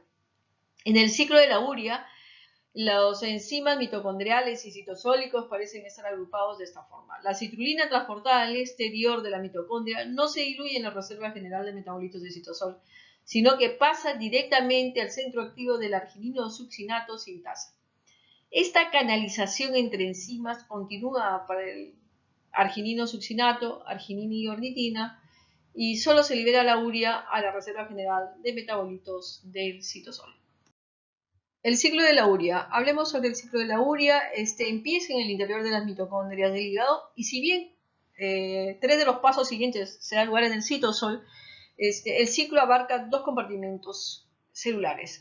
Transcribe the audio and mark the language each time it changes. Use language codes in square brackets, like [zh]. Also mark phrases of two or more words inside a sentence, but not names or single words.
[es] En el ciclo de la urea, los enzimas mitocondriales y citosólicos parecen estar agrupados de esta forma. La citrulina transportada al exterior de la mitocondria no se diluye en la reserva general de metabolitos de citosol, sino que pasa directamente al centro activo del arginino succinato sintasa. Esta canalización entre enzimas continúa para el arginino succinato, arginina y ornitina, y solo se libera la urea a la reserva general de metabolitos del citosol. El ciclo de la urea. Hablemos sobre el ciclo de la urea. Empieza en el interior de las mitocondrias del hígado y si bien 3 de los pasos siguientes se dan lugar en el citosol, el ciclo abarca 2 compartimentos celulares.